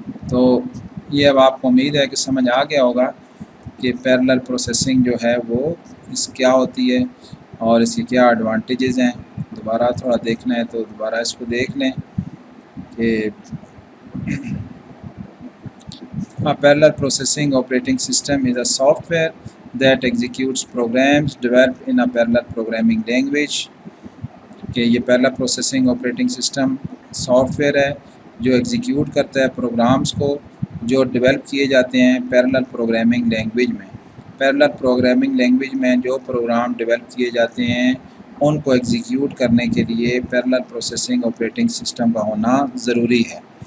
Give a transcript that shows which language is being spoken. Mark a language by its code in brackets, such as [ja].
[ur] تو یہ اب آپ کو امید ہے کہ سمجھ آ گیا ہوگا کہ پیرالل پروسیسنگ جو ہے وہ اس کیا ہوتی ہے اور اس کی کیا ایڈوانٹیجز ہیں. دوبارہ تھوڑا دیکھنا ہے تو دوبارہ اس کو دیکھ لیں کہ [en] Parallel processing operating system is a software that executes programs developed in a parallel programming language. [ur] کہ یہ پہلا processing operating system soft where ہے جو ایگزیکیوٹ کرتا ہے پروگرامز کو جو ڈیولپ کیے جاتے ہیں پیرلل پروگرامنگ لینگویج میں. پیرلل پروگرامنگ لینگویج میں جو پروگرام ڈیولپ کیے جاتے ہیں ان کو ایگزیکیوٹ کرنے کے لیے پیرلل پروسیسنگ آپریٹنگ سسٹم کا ہونا ضروری ہے.